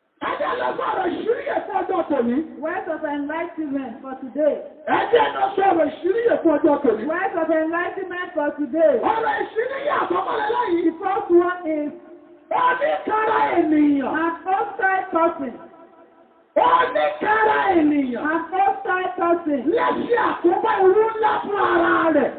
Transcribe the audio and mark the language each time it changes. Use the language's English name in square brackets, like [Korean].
[Yoruba] Ẹjẹ́ lọ sọ̀rọ̀ ìṣíríyè fún ọjọ́ tòní. [English] Words of enlightenment for today. [Yoruba] Ẹjẹ́ lọ sọ̀rọ̀ ìṣíríyè fún ọjọ́ tòní. [English] Words of enlightenment for today. [Yoruba] Ọ̀rọ̀ ìṣíríyè àkọ́kọ́lẹ́ lẹ́yìn. [English] The first one is [Yoruba] Oníkára ènìyàn. [English] an hostile person. [Yoruba] Oníkára ènìyàn. [English] An hostile person [Yoruba] Lẹ́sí àkóbá irú ńlá fún ara rẹ̀.